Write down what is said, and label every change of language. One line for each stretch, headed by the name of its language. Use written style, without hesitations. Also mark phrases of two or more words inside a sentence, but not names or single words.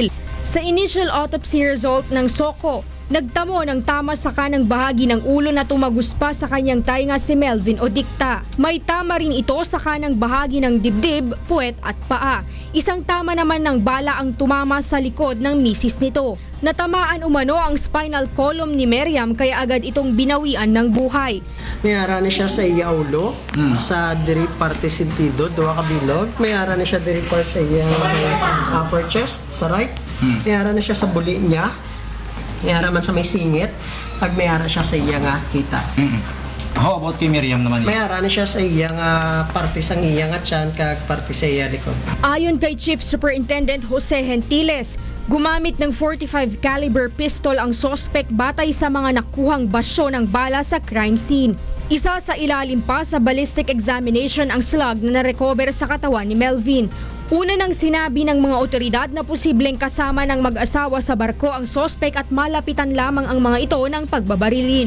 Filipino: Sa
English: initial autopsy result
Filipino: ng SOCO, nagtamo ng tama sa kanang bahagi ng ulo na tumaguspa sa kanyang tainga si Melvin Odicta. May tama rin ito sa kanang bahagi ng dibdib, puwet at paa. Isang tama naman ng bala ang tumama sa likod ng misis nito. Natamaan umano ang
English: spinal column
Filipino: ni Meriam kaya agad itong binawian ng buhay.
Hiligaynon: Mayara na siya sa iya ulo, sa diri parte sentido, duwa ka bilog. Mayara na siya diri part sa iya
English: upper chest,
Hiligaynon: sa right. Mayara na siya sa buli niya. Mayara man sa may singit, pag mayara siya sa iya nga kita.
English: How about
Filipino: kay Meriam naman?
Hiligaynon: Mayara na siya sa iya nga parte sa iya nga tiyan, kag parte sa iya likod.
Filipino: Ayon kay Chief Superintendent Jose Gentiles, gumamit ng .45
English: caliber pistol
Filipino: ang sospek batay sa mga nakuhang basyo ng bala sa
English: crime scene.
Filipino: Isa sa ilalim pa sa
English: ballistic examination
Filipino: ang slug na narecover sa katawan ni Melvin. Una nang sinabi ng mga otoridad na posibleng kasama ng mag-asawa sa barko ang sospek at malapitan lamang ang mga ito ng pagbabarilin.